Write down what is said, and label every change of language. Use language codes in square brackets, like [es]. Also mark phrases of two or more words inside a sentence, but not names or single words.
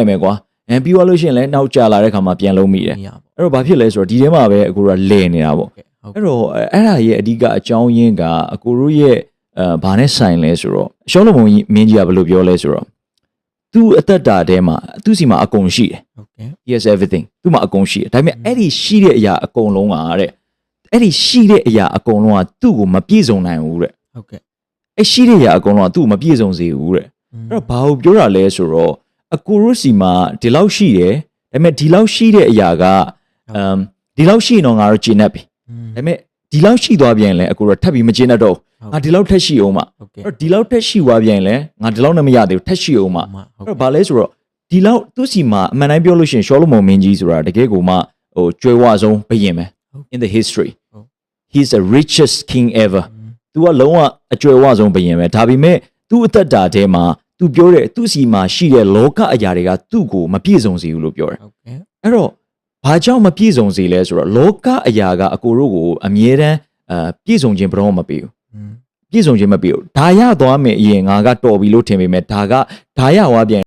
[my] လိုက်မယ်ကွာပြီးသွားလို့ရှိရင်လည်းနောက်ကြာလာတဲ့ခါမှာပြန်လုံးမိတယ်အဲ့တော့ဘာဖြစ်လဲဆိုတော့ဒီထဲမှာပဲအကိုတို့ကလဲနေတာပေါ့အဲ့တော့အဲ့ဒါရဲ့အဓိကအကြောင်းရင်းကအကိုတို့ရဲ့ဘာနဲ့ဆိုင်လဲဆိုတော့ရှောလမုန်မင်းကြီးကဘယ်လိုပြောလဲဆိုတော့သူ့အသက်တာထဲမှာသူ့စီမှာအကုန်ရှိတယ် [en] he has everything [my] သူ့မှာအကုန်ရှိတယ်ဒါပေမဲ့အဲ့ဒီရှိတဲ့အရာအကုန်လုံးကတဲ့အဲ့ဒီရှိတဲ့အရာအကုန်လုံးကသူ့ကိုမပြည့်စုံနိုင်ဘူးတဲ့ ဟုတ်ကဲ့ အဲ့ရှိတဲ့အရာအကုန်လုံးကသူ့ကိုမပြည့်စုံစေဘူးတဲ့အဲ့တော့ဘာကိုပြောတာလဲဆိုတော့အကိုတို့စီမှာဒီလောက်ရှိတယ်ဒါပေမဲ့ဒီလောက်ရှိတဲ့အရာကဒီလောက်ရှိရင်တော့ငါတို့ကျင့်တတ်ပြီဒါပေ မဲ့ဒီလောက်ရှိသွားပြန်ရင်လည်းအကိုတို့ထပ်ပြီးမကျင့်တတ်တော့ငါဒီလောက်ထက်ရှိအောင်မှအဲ့တော့ဒီလောက်ထက်ရှိသွားပြန်ရင်လည်းငါဒီလောက်နဲ့မရသေးဘူးထက်ရှိအောင်မှ အဲ့တော့ဘာလဲဆိုတော့ဒီလောက်သူ့စီမှာအမှန်တိုင်းပြောလို့ရှိရင်ရှောလမုန်မင်းကြီးဆိုတာတကယ်ကိုမှဟိုကျွဲဝ ဆုံးဘုရင်ပဲ [en] in the history he's the richest king ever [my] သူကလုံးဝအကျွဲဝဆုံးဘုရင်ပဲဒါပေမဲ့သူ့အသက်တာထဲမှာသူပြောတဲ့သူ့စီမှာရှိတဲ့လောကအရာတွေကသူ့ကိုမပြည့်စုံစေဘူးလို့ပြောတယ်အဲ့တော့ဘာကြောင့်မပြည့်စုံစေလဲဆိုတော့လောကအရာကအကိုတို့ကိုအမြဲတမ်းပြည့်စုံခြင်းဘယ်တော့မှမပေးဘူးပြည့်စုံခြင်းမပေးဘူးဒါရသွားမယ်အရင်ငါကတော်ပြီလို့ထင်ပေမဲ့ဒါရဝါပြန်